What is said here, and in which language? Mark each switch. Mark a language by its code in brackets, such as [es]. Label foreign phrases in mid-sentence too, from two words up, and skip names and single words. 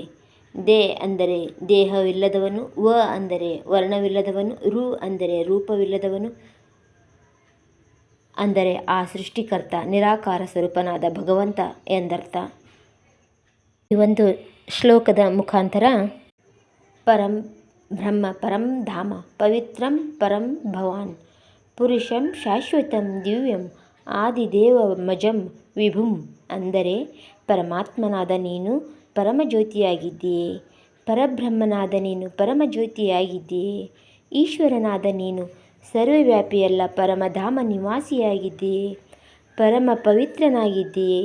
[kn] ದೇ ಅಂದರೆ ದೇಹವಿಲ್ಲದವನು, ವ ಅಂದರೆ ವರ್ಣವಿಲ್ಲದವನು, ರು ಅಂದರೆ ರೂಪವಿಲ್ಲದವನು, ಅಂದರೆ ಆ ಸೃಷ್ಟಿಕರ್ತ ನಿರಾಕಾರ ಸ್ವರೂಪನಾದ ಭಗವಂತ ಎಂದರ್ಥ. ಈ ಒಂದು ಶ್ಲೋಕದ ಮುಖಾಂತರ [sa] ಪರಂ ಬ್ರಹ್ಮ, ಪರಂ ಧಾಮ, ಪವಿತ್ರಂ ಪರಂ ಭವಾನ್, ಪುರುಷಂ ಶಾಶ್ವತಂ ದಿವ್ಯಂ, ಆದಿದೇವಮಜಂ ವಿಭುಂ, [kn] ಅಂದರೆ ಪರಮಾತ್ಮನಾದ ನೀನು ಪರಮಜ್ಯೋತಿಯಾಗಿದ್ದೀಯೆ, ಪರಬ್ರಹ್ಮನಾದ ನೀನು ಪರಮಜ್ಯೋತಿಯಾಗಿದ್ದೀಯೆ, ಈಶ್ವರನಾದ ನೀನು ಸರ್ವವ್ಯಾಪಿಯಲ್ಲ ಪರಮಧಾಮ ನಿವಾಸಿಯಾಗಿದ್ದೀಯೆ, ಪರಮ ಪವಿತ್ರನಾಗಿದ್ದೀಯೆ,